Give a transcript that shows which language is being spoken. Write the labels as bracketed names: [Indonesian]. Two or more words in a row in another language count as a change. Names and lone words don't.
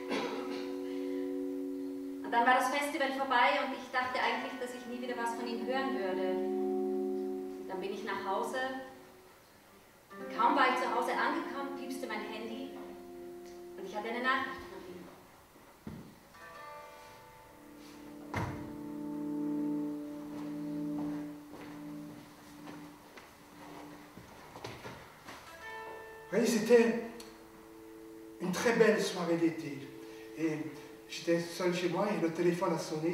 [German] Und dann war das Festival vorbei und ich dachte eigentlich, dass ich nie wieder was von ihm hören würde. Und dann bin ich nach Hause. Kaum war ich zu Hause angekommen, piepste mein Handy und ich hatte eine Nachricht von ihm. [French] Oui, c'était une très belle soirée d'été. Et j'étais seul chez moi et le téléphone a sonné.